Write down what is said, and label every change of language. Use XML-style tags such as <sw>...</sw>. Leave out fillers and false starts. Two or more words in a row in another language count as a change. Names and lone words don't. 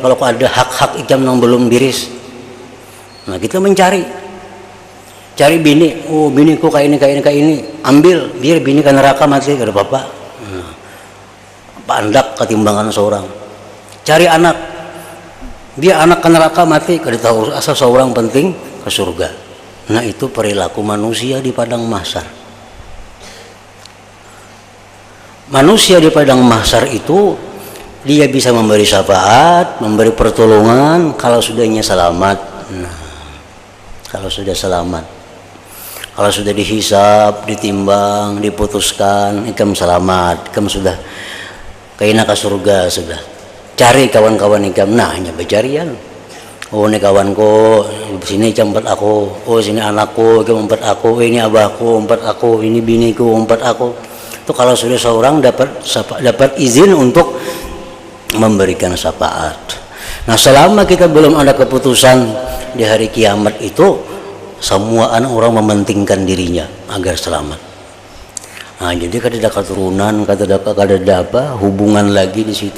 <bjn>Kalau ada hak-hak ikam yang belum diris, nah kita mencari. Cari bini, oh biniku kayak ini, ambil, biar bini ke neraka mati, kada apa-apa. Pandak ketimbangan seorang. Cari anak, biar anak ke neraka mati, kada tahu asal seorang penting ke surga.</bjn> <id>Nah, itu perilaku manusia di padang mahsyar. Manusia di padang mahsyar itu dia bisa memberi syafaat, memberi pertolongan kalau sudahnya selamat. Nah, kalau sudah selamat. Kalau sudah dihisab, ditimbang, diputuskan,</id> <bjn>ikam selamat, ikam sudah kayaknya ke surga sudah. Cari kawan-kawan ikam, nah hanya pencarian. Oh ini kawanku, sini empat aku, oh sini anakku, ikam empat aku, ini abahku, empat aku, ini biniku, empat aku.</bjn> <id>Itu kalau sudah seorang dapat izin untuk memberikan syafaat. Nah, selama kita belum ada keputusan di hari kiamat itu, semua orang mementingkan dirinya agar selamat.</id> <bjn>Nah, jadi kada ada keturunan, kada ada apa hubungan lagi di situ.</bjn>